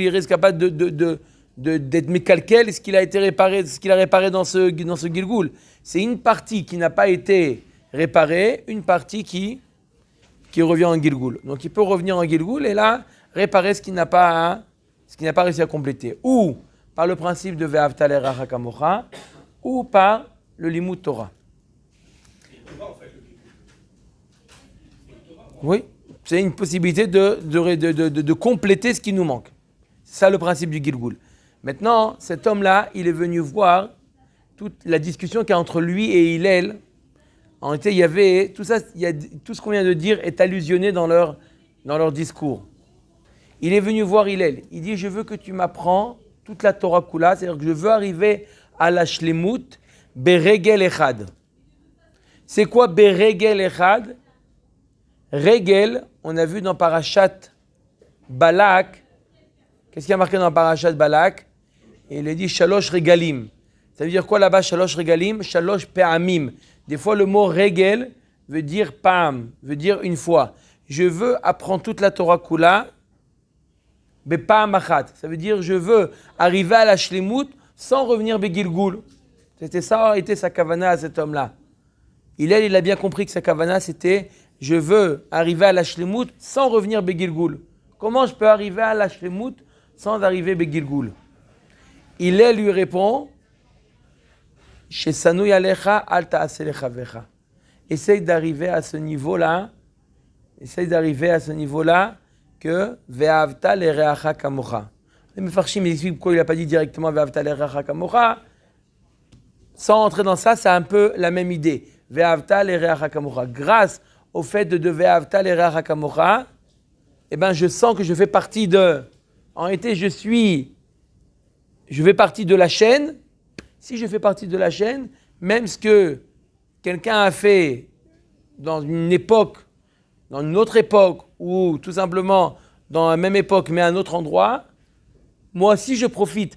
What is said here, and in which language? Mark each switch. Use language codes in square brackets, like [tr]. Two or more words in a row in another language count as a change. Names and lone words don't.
[fr] Il risque pas d'être mécalquel, ce qu'il a été réparé, ce qu'il a réparé dans ce Gilgul. C'est une partie qui n'a pas été réparée, une partie qui revient en Gilgul. Donc il peut revenir en Gilgul et là, réparer ce qu'il n'a pas réussi à compléter. Ou par le principe de [he] ואהבת לרעך כמוך, [fr] ou par le [he] לימוד תורה. [fr] Oui, c'est une possibilité de compléter ce qui nous manque. C'est ça le principe du Gilgul. Maintenant, cet homme-là, il est venu voir toute la discussion qu'il y a entre lui et Hillel. En réalité, il y avait tout ça, tout ce qu'on vient de dire est allusionné dans leur discours. Il est venu voir Hillel. Il dit, je veux que tu m'apprends toute la [he] תורה כולה, [fr] c'est-à-dire que je veux arriver à la shlemut, [he] ברגל אחד. [fr] C'est quoi [he] ברגל אחד? [fr] Regel, on a vu dans Parashat Balak. Qu'est-ce qu'il y a marqué dans Parashat Balak? Il est dit [he] שלוש רגלים. [fr] Ça veut dire quoi là-bas, [he] שלוש רגלים? שלוש פעמים. [fr] Des fois, le mot regel veut dire pam, veut dire une fois. Je veux apprendre toute la [he] תורה כולה, בפעם אחת. [fr] Ça veut dire je veux arriver à la shlemut sans revenir begilgul. C'était ça, était sa kavana à cet homme-là. Il a bien compris que sa kavana c'était je veux arriver à la shlemut sans revenir begilgul. Comment je peux arriver à la shlemut sans arriver begilgul? Il lui répond [he] ששנוא עליך אל תעשה לחברך. [fr] Essaye d'arriver à ce niveau-là. Essaye d'arriver à ce niveau-là que [he] ואהבת לרעך כמוך. [fr] Les mefarshim expliquent pourquoi il n'a pas dit directement [he] ואהבת לרעך כמוך. [fr] Sans entrer dans ça, c'est un peu la même idée. [he] ואהבת לרעך כמוך. [fr] Grâce au fait de [he] ואהבת לרעך כמוך, [fr] eh ben je sens que je fais partie de. En réalité, je fais partie de la chaîne. Si je fais partie de la chaîne, même ce que quelqu'un a fait dans une époque, dans une autre époque, ou tout simplement dans la même époque, mais à un autre endroit, moi aussi je profite.